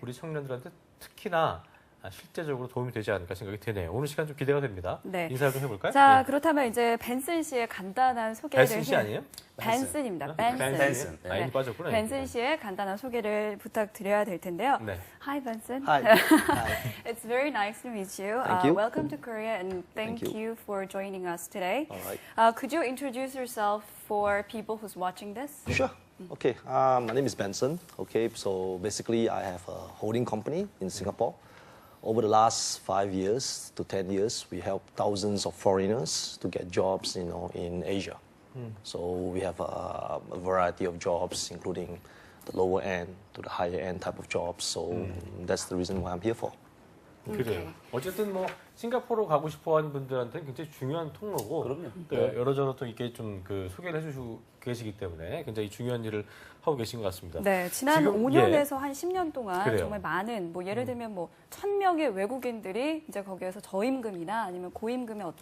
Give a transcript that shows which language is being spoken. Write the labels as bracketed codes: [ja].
[ko] 우리 청년들한테 특히나 실제적으로 도움이 되지 않을까 생각이 드네요. 오늘 시간 좀 기대가 됩니다. 네. 인사 좀 해볼까요? 자, 예. 그렇다면 이제 벤슨 씨의 간단한 소개를 벤슨 씨 아니에요? 벤슨입니다. 벤슨. 아, 이미 빠졌구나. 벤슨 씨의 간단한 소개를 부탁드려야 될 텐데요. 네. [en] Hi, Benson. Hi. Hi. It's very nice to meet you. Thank you. Welcome to Korea and thank Thank you for joining us today. All right. Could you introduce yourself for people who's watching this? Sure. Okay. My name is Benson. Okay. So basically, I have a holding company in Singapore. Over the last 5 years to 10 years, we help thousands of foreigners to get jobs, in Asia. So we have a variety of jobs, including the lower end to the higher end type of jobs. So that's the reason why I'm here for. [ko] 그래요. 어쨌든 뭐 싱가포르 가고 싶어하는 분들한테는 굉장히 중요한 통로고, 그럼요. 또 여러저러 또 이렇게 좀 그 소개를 해주시고 계시기 때문에 굉장히 중요한 일을 하고 계신 것 같습니다. 네, 지난 지금, 5년에서 한 10년 동안 그래요. 정말 많은 뭐 예를 들면 뭐 1,000명의 외국인들이 이제 거기에서 저임금이나 아니면 고임금의 어떤